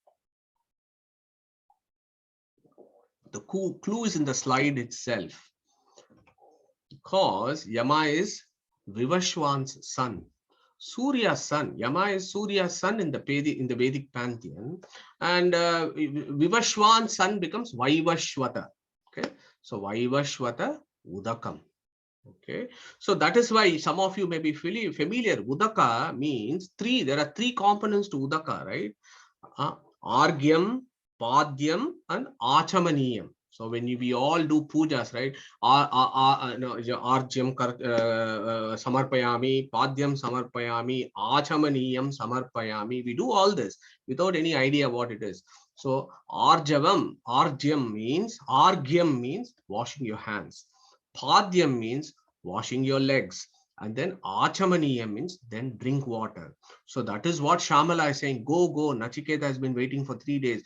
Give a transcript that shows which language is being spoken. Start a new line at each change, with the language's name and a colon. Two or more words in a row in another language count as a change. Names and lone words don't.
English: The clue is in the slide itself. Because Yama is Vivashwan's son, Surya's son. Yama is Surya's son in the Vedic pantheon, and Vivashwan's son becomes Vaivashvata. Okay, so
Sanskrit: वैवस्वत उदकम्.
English: Okay, so that is why some of you may be familiar. Udaka means three. There are 3 components to Udaka, right? Argyam, Padyam, and Achamaniyam. So when we all do pujas, right?
Sanskrit: अर्घ्यं समर्पयामि, पाद्यं समर्पयामि, आचमनीयं समर्पयामि.
English: We do all this without any idea what it is. So arjyam means washing your hands. Padyam means washing your legs. And then achamaniyam means then drink water. So that is what Shamala is saying. Go, Nachiketa has been waiting for 3 days.